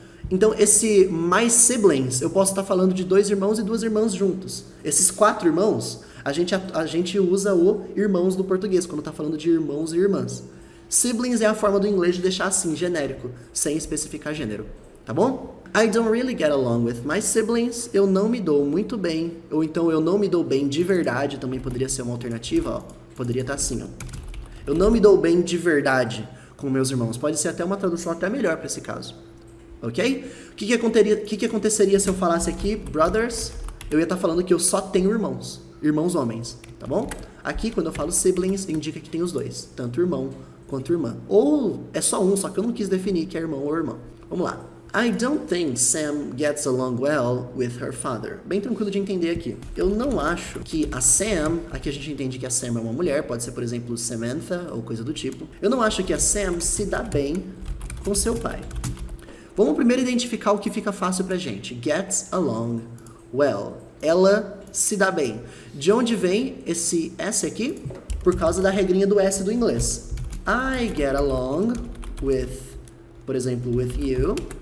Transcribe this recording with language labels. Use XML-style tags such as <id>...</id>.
<pt>Então, esse mais siblings, eu posso estar falando de 2 irmãos e 2 irmãs juntos. Esses 4 irmãos, a gente usa o irmãos do português, quando está falando de irmãos e irmãs. Siblings é a forma do inglês de deixar assim, genérico, sem especificar gênero, tá bom?</pt> <en>I don't really get along with my siblings.</en> <pt>Eu não me dou muito bem, ou então eu não me dou bem de verdade, também poderia ser uma alternativa, ó. Poderia estar assim, ó. Eu não me dou bem de verdade com meus irmãos. Pode ser até uma tradução até melhor para esse caso. Ok? O que aconteceria se eu falasse aqui brothers? Eu ia estar falando que eu só tenho irmãos homens, tá bom? Aqui, quando eu falo siblings, indica que tem os 2, tanto irmão quanto irmã. Ou é só um, só que eu não quis definir que é irmão ou irmã. Vamos lá.</pt> <en>I don't think Sam gets along well with her father.</en> <pt>Bem tranquilo de entender aqui. Eu não acho que a Sam, aqui a gente entende que a Sam é uma mulher, pode ser, por exemplo, Samantha ou coisa do tipo. Eu não acho que a Sam se dá bem com seu pai. Vamos primeiro identificar o que fica fácil pra gente.</pt> <en>Gets along well.</en> <pt>Ela se dá bem. De onde vem esse S aqui? Por causa da regrinha do S do inglês.</pt> <en>I get along with,</en> <pt>por exemplo,</pt> <en>with you.</en>